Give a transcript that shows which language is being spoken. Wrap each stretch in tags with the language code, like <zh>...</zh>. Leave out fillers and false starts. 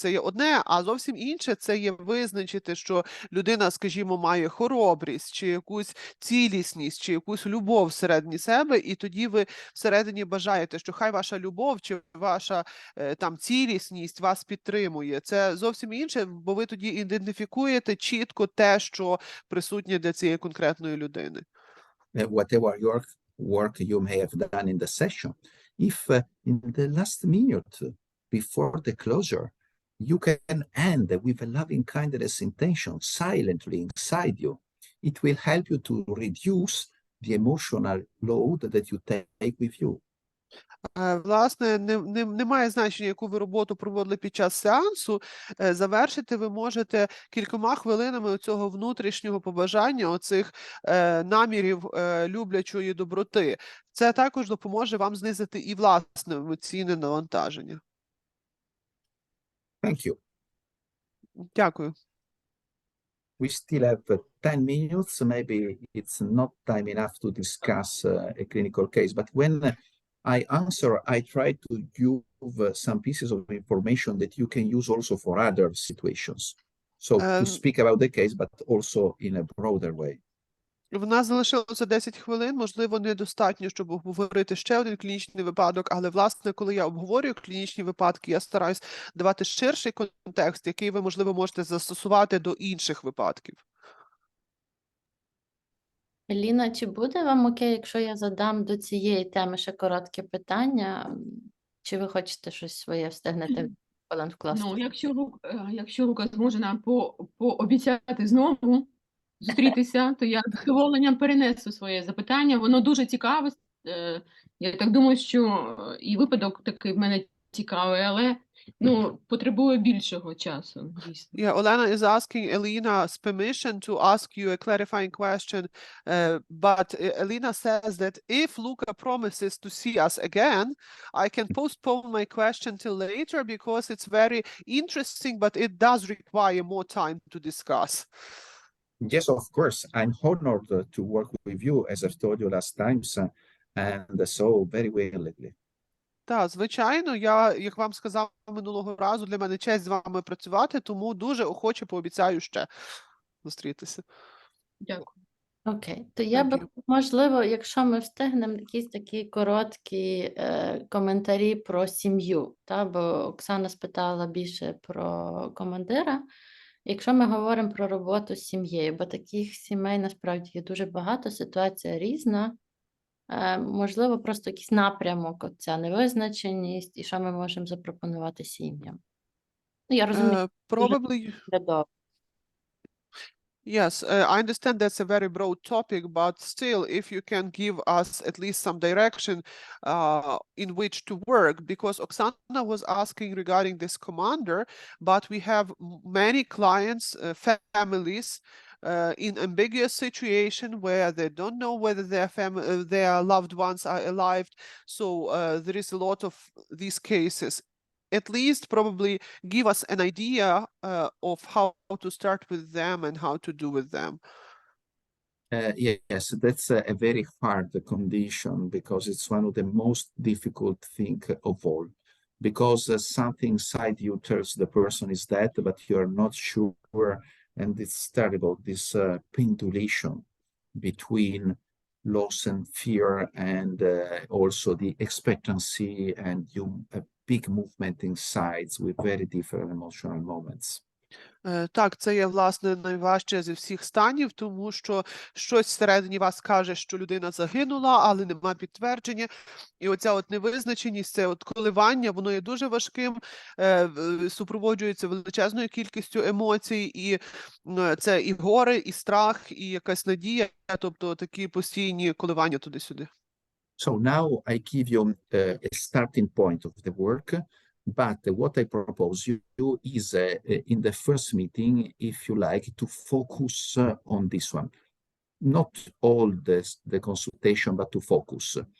<uk>Це є одне, а зовсім інше – це є визначити, що людина, скажімо, має хоробрість, чи якусь цілісність, чи якусь любов всередині себе, і тоді ви всередині бажаєте, що хай ваша любов, чи ваша там цілісність вас підтримує. Це зовсім інше, бо ви тоді ідентифікуєте чітко те, що присутнє для цієї конкретної людини.</uk> <en>Whatever work you may have done in the session, if in the last minute before the closure, you can end with a loving kindness intention silently inside you, it will help you to reduce the emotional load that you take with you.</en> <uk>Власне, немає значення, яку ви роботу проводили під час сеансу. Завершити ви можете кількома хвилинами цього внутрішнього побажання, оцих намірів люблячої доброти. Це також допоможе вам знизити і власне емоційне навантаження.</uk> <en>Thank you.</en> <uk>Дякую.</uk> <en>We still have 10 minutes. Maybe it's not time enough to discuss a clinical case, but when I answer, I try to give some pieces of information that you can use also for other situations. So to speak about the case, but also in a broader way.</en> <uk>В нас залишилося 10 хвилин, можливо, недостатньо, щоб обговорити ще один клінічний випадок, але, власне, коли я обговорюю клінічні випадки, я стараюсь давати ширший контекст, який ви, можливо, можете застосувати до інших випадків. Еліна, чи буде вам окей, якщо я задам до цієї теми ще коротке питання? Чи ви хочете щось своє встигнете хвилин вкласти? Ну, якщо Лука зможе нам пообіцяти знову зустрітися, то я з задоволенням перенесу своє запитання. Воно дуже цікаве. Я так думаю, що і випадок такий в мене цікавий, але потребує більшого часу. Дійсно.</uk> <en>Yeah, Olena is asking Elina's permission to ask you a clarifying question, but Elina says that if Luca promises to see us again, I can postpone my question till later because it's very interesting, but it does require more time to discuss. Yes, of course. I'm honored to work with you, as I've told you last time, and so very willingly.</en> <uk>Так, звичайно, я, як вам сказав минулого разу, для мене честь з вами працювати, тому дуже охоче пообіцяю ще зустрітися. Дякую. Окей, то я би, можливо, якщо ми встигнемо, якісь такі короткі коментарі про сім'ю, бо Оксана спитала більше про командира. Якщо ми говоримо про роботу з сім'єю, бо таких сімей насправді є дуже багато, ситуація різна, можливо, просто якийсь напрямок, ця невизначеність, і що ми можемо запропонувати сім'ям. Я розумію,</uk> <en>Probably Yes, I understand that's a very broad topic, but still, if you can give us at least some direction in which to work, because Oksana was asking regarding this commander, but we have many clients, families, in ambiguous situation where they don't know whether their loved ones are alive. So there is a lot of these cases. At least probably give us an idea of how to start with them and how to do with them. Yes, that's a very hard condition because it's one of the most difficult thing of all. Because something inside you tells the person is dead, but you're not sure, and it's terrible, this pendulation between loss and fear, and also the expectancy, and a big movement inside with very different emotional moments.</en> <uk>Так, це є, власне, найважче зі всіх станів, тому що щось всередині вас каже, що людина загинула, але нема підтвердження. І оця от невизначеність, це от коливання, воно є дуже важким, супроводжується величезною кількістю емоцій, і це і горе, і страх, і якась надія, тобто такі постійні коливання туди-сюди.</uk> <en>So now I give you a starting point of the work, but what I propose you is in the first meeting, if you like, to focus on this one. Not all the consultation, but to focus.</en>